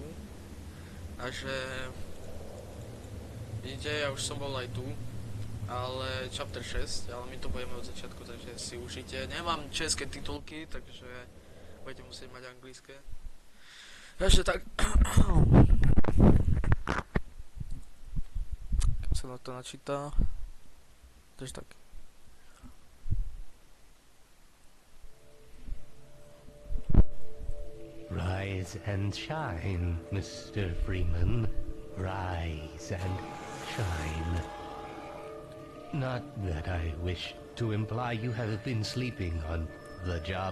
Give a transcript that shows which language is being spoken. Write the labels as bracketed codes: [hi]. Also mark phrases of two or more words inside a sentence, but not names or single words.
[sk] Takže vidíte, ja už som bol aj tu, ale chapter 6, ale my to budeme od začiatku, takže si užite. Nemám české titulky, takže budete musieť mať anglické. Takže tak keď sa na to načíta, takže tak. [en] Rise and shine, Mr. Freeman. Rise and shine. Not that I wish to imply you have been sleeping on the job.